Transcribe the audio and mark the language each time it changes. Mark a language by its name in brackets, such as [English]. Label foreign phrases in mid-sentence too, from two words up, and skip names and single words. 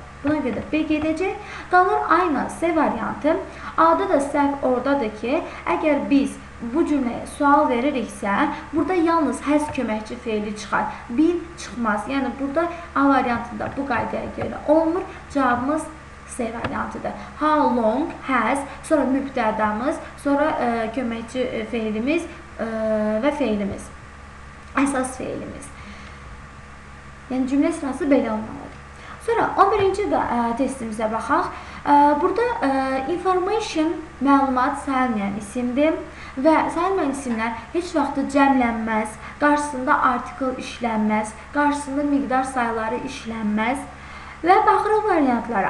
[Azerbaijani] Buna görə B gedəcək. Qalır A ilə C variantı. A-da da səhv oradadır ki, əgər biz bu cümləyə sual veririksə, burada yalnız has köməkçi feili çıxar. Been çıxmaz. Yəni, burada A variantında bu qaydaya görə olmur. Cavabımız C variantıdır. [English] How long, has, [Azerbaijani] sonra mübtədamız, sonra köməkçi feilimiz və feilimiz. Əsas feilimiz. Yəni, cümlə sırası belə olmalıdır. Sonra 11-ci testimizə baxaq. Burada information, məlumat sayılmayan isimdir və sayılmayan isimlər heç vaxt cəmlənməz, qarşısında artikel işlənməz, qarşısında miqdar sayıları işlənməz və baxırıq variantlara.